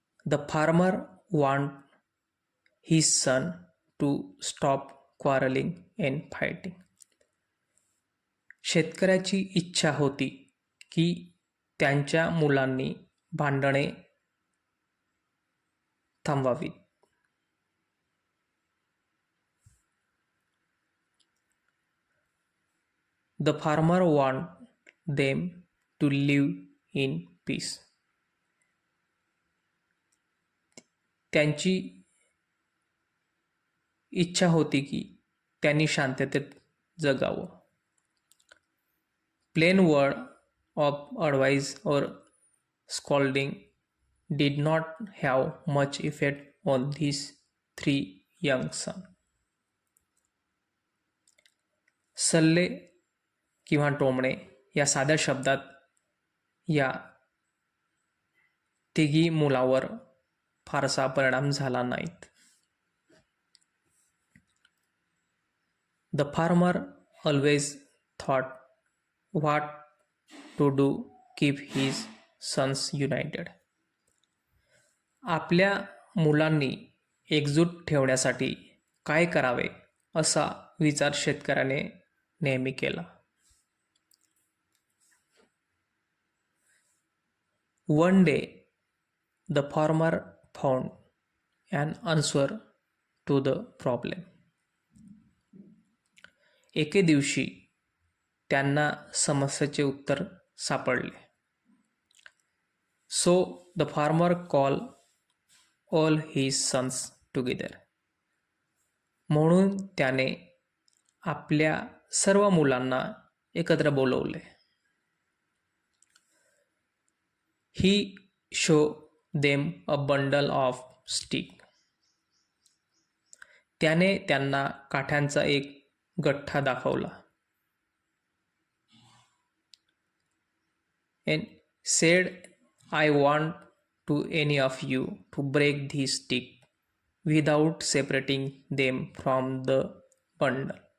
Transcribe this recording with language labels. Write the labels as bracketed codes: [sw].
[en] The farmer want his son to stop quarreling and fighting. [mr] शेतकऱ्याची इच्छा होती की त्यांच्या मुलांनी भांडणे थांबवावी. [en] The farmer want them to live in peace. [mr] त्यांची इच्छा होती की त्यांनी शांततेत जगावं. [en] Plain word of advice or scolding did not have much effect on these 3 young sons. [mr] सल्ले किंवा टोमणे या साध्या शब्दात या तिघी मुलावर फारसा परिणाम झाला नाहीत. [en] The farmer always thought what to do keep his sons united. [mr] आपल्या मुलांनी एकजूट ठेवण्यासाठी काय करावे असा विचार शेतकऱ्याने नेहमी केला. [en] One day the farmer found an answer to the problem. [mr] एके दिवशी त्यांना समस्येचे उत्तर सापडले. [en] So the farmer called all his sons together. [mr] म्हणून त्याने आपल्या सर्व मुलांना एकत्र बोलवले. [en] He showed them a bundle of sticks. [mr] त्याने त्यांना काठ्यांचा एक गठ्ठा दाखवला. [en] And said, I want to any of you to break these sticks without separating them from the bundle.